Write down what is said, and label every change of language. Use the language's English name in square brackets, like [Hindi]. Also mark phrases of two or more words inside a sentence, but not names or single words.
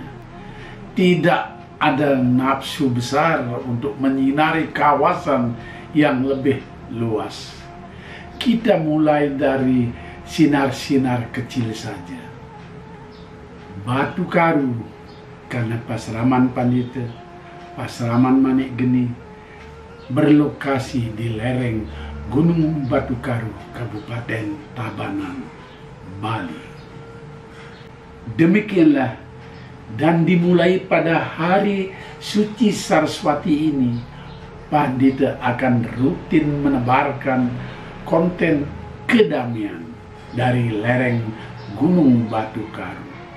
[Indonesian] Tidak ada nafsu besar untuk menyinari kawasan yang lebih luas. Kita mulai dari sinar-sinar kecil saja. Batu Karu, karena Pasraman Pandita, Pasraman Manik Geni, berlokasi di lereng Gunung Batu Karu, Kabupaten Tabanan, Bali. Demikianlah, dan dimulai pada hari suci Saraswati ini, Pandita akan rutin menebarkan konten kedamaian dari lereng Gunung Batu Karu.